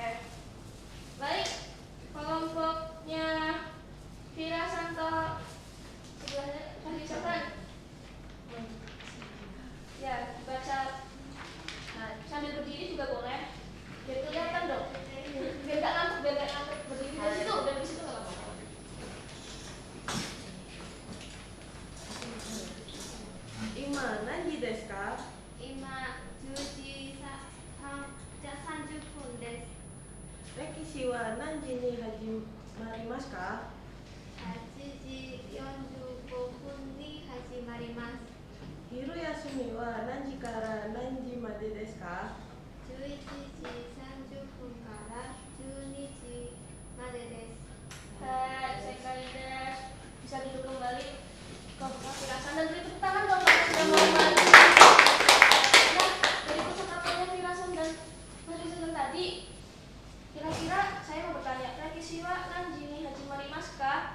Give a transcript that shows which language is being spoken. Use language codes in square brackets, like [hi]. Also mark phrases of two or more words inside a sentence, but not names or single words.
[id] Baik, kelompoknya Virasanto sebelahnya Fahrisakan. Ya, baca. Nah, sambil berdiri juga boleh. Biar kelihatan dong. Biar gak ngantuk, berdiri dari situ, dari situ gak apa-apa. [ja] 今何時ですか? 今10時30分です。歴史は何時に始まりますか？ 8時45分に始まります。昼休みは何時から何時までですか 11時30分から12時までです。 [id] Hai, saya Kalidas. Bisa duduk kembali ke Virasan dan beri tepuk tangan dong kalau sudah mau kembali. Nah, dari percakapannya Virasan dan Fahrisakan tadi, kira-kira saya mau bertanya, [ja] 歴史は何時に始まりますか?